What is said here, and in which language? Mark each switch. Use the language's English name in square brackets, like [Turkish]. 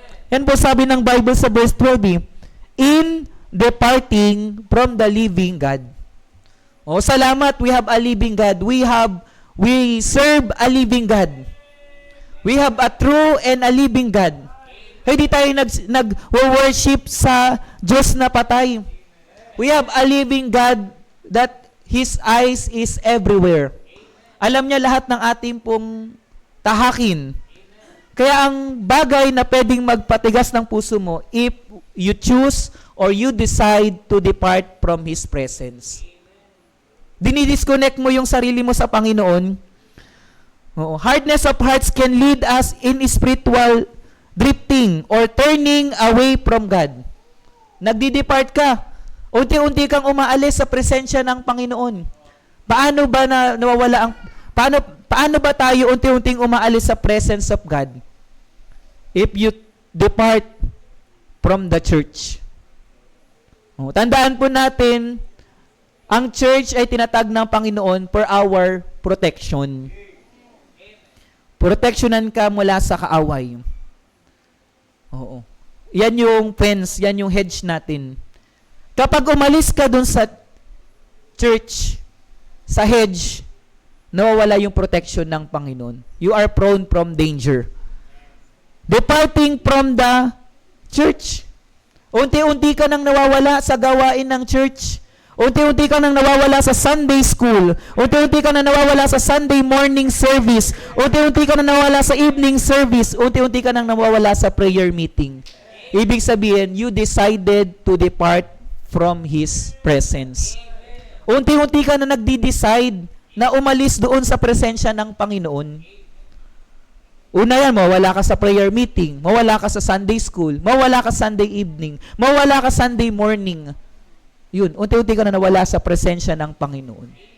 [Filipino] Yan po sabi ng Bible sa verse 12, [English] in departing from the living God. Oh, salamat, we have a living God. We serve a living God. We have a true and a living God. [Filipino] Hindi tayo nag-worship sa Diyos na patay. [English] We have a living God that His eyes is everywhere. [Filipino] Alam niya lahat ng ating pong tahakin. Kaya ang bagay na pwedeng magpatigas ng puso mo, [English] if you choose or you decide to depart from His presence. [Filipino] Dinidisconnect mo yung sarili mo sa Panginoon. [English] Hardness of hearts can lead us in spiritual drifting or turning away from God. [Filipino] Nagdi-depart ka. Unti-unti kang umaalis sa presensya ng Panginoon. Paano ba nawawala ang paano ba tayo unti-unting umaalis sa [English] presence of God? If you depart from the church. [Filipino] Tandaan po natin, ang church ay tinatag ng Panginoon [English] for our protection. [Filipino] Protectionan ka mula sa kaaway. Oo. Yan yung fence, yan yung hedge natin. Kapag umalis ka dun sa church, sa hedge, nawawala yung protection ng Panginoon. [English] You are prone from danger. Departing from the church. [Filipino] Unti-unti ka nang nawawala sa gawain ng church. Unti-unti ka nang nawawala sa Sunday school. Unti-unti ka nang nawawala sa Sunday morning service. Unti-unti ka nang nawawala sa evening service. Unti-unti ka nang nawawala sa prayer meeting. Ibig sabihin, [English] you decided to depart from His presence. [Filipino] Unti-unti ka na nagdi-decide na umalis doon sa presensya ng Panginoon. Una yan, mawala ka sa prayer meeting, mawala ka sa Sunday school, mawala ka Sunday evening, mawala ka Sunday morning. Yun, unti-unti ka na nawala sa presensya ng Panginoon.